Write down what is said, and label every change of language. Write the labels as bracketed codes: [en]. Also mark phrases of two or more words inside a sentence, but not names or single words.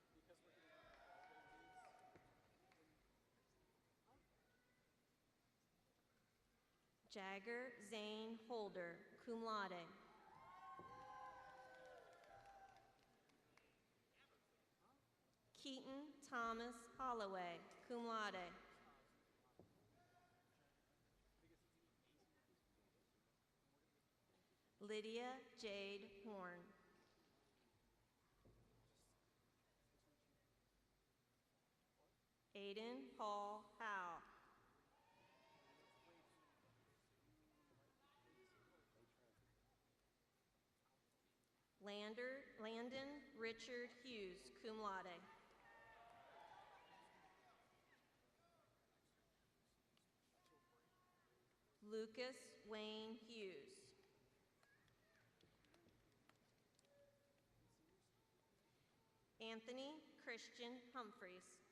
[en] Jagger Zane Holder, [la] cum laude. [en] Keaton Thomas Holloway, [la] cum laude. [en] Lydia Jade Horn. Aiden Paul Howe. Landon Richard Hughes, [la] cum laude. [en] Lucas Wayne Hughes. Anthony Christian Humphreys.